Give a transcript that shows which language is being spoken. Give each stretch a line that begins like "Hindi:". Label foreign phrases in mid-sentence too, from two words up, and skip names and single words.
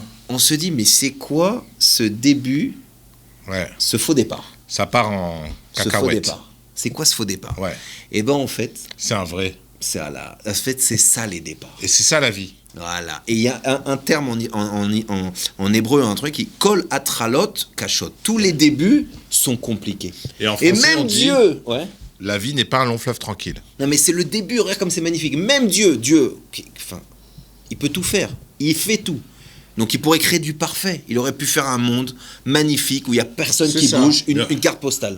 French: On se dit, mais c'est quoi ce début, ce faux départ? Ça part en cacahuète. Ce faux départ. C'est quoi ce faux départ? Et ben en fait. C'est un vrai. En fait, c'est ça les départs. Et c'est ça la vie. Voilà. Et il y a un terme en hébreu, un truc qui
Hebrew: כל ההתחלות קשות.
French: Tous les débuts sont compliqués. Et en français, même on dit, Dieu. La vie n'est pas un long fleuve tranquille. Non, mais c'est le début. Regarde comme c'est magnifique. Même Dieu, enfin, il peut tout faire. Il fait tout. Donc il pourrait créer du parfait. Il aurait pu faire un monde magnifique où il n'y a personne qui bouge, une carte postale.